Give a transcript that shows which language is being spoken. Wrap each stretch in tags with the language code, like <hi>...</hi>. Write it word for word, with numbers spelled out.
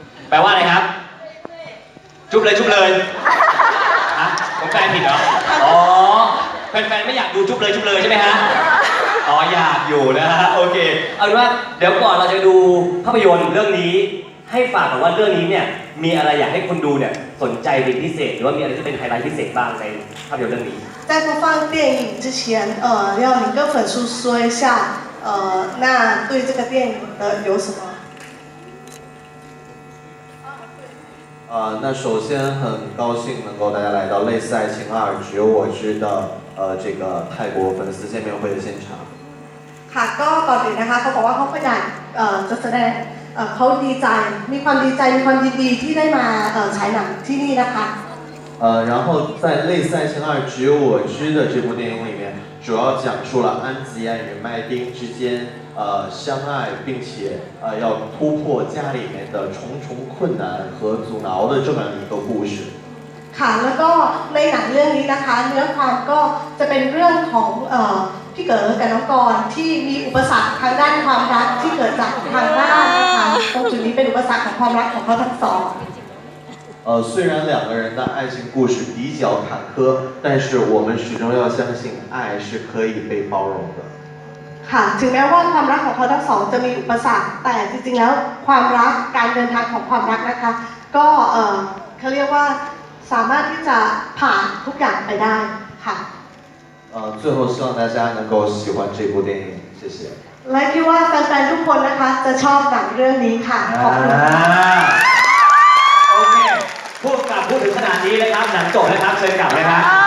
<th>แปลว่าอะไรครับจุ๊บเลยจุ๊บเลยฮะผมแปลผิดเหรออ๋อแฟนๆไม่อยากดูจุ๊บเลยจุ๊บเลยใช่ไหมฮะอ๋ออยากอยู่นะฮะโอเคเอาเป็นว่าเดี๋ยวก่อนเราจะดูภาพยนตร์เรื่องนี้ให้ฝากหน่อยว่าเรื่องนี้เนี่ยมีอะไรอยากให้คนดูเนี่ยสนใจเป็นพิเศษหรือว่ามีอะไรที่เป็นไฮไลท์พิเศษบ้างในภาพยนตร์เรื่องนี้</th> <zh>在播放电影之前呃要你跟粉丝说一下呃那对这个电影的有什么呃那首先很高兴能够大家来到《类似爱情二只有我知》的呃这个泰国粉丝见面会的现场</zh> <th>ค่ะก็ก่อนอื่นนะคะเขาบอกว่าเขาก็อยากเอ่อจะแสดงเอ่อเขาดีใจมีความดีใจมีความยินดีที่ได้มาเอ่อฉายหนังที่นี่นะคะ</th> <zh>เอ่อ然后在《类似爱情二只有我知》的这部电影里面主要讲述了安吉安与麦丁之间呃相爱并且呃要突破家里面的重重困难和阻挠的这么一个故事</zh> <th>ค่ะแล้วก็ในหนังเรื่องนี้นะคะเนื้อความก็จะเป็นเรื่องของเอ่อพี่เก๋กับน้องกรที่มีอุปสรรคทางด้านความรักที่เกิดจากทางบ้านนะคะตรงจุดนี้เป็นอุปสรรคของความรักของเขาทั้งสอง</th> <zh>呃虽然两个人的爱情故事比较坎坷但是我们始终要相信爱是可以被包容的</zh> <th>ค่ะถึงแม้ว่าความรักของเขาทั้งสองจะมีอุปสรรคแต่จริงๆแล้วความรักการเดินทางของความรักนะคะก็เอ่อเขาเรียกว่าสามารถที่จะผ่านทุกอย่างไปได้ค่ะ</th> <zh>呃，最后希望大家能够喜欢这部电影，谢谢。</zh> <th>และคิดว่าแฟนๆทุกคนนะคะจะชอบหนังเรื่องนี้ค่ะขอบคุณ โอเคพูดกับพูดถึงขนาดนี้เลยครับหนังจบแล้วครับเชิญกลับเลยครับ</th>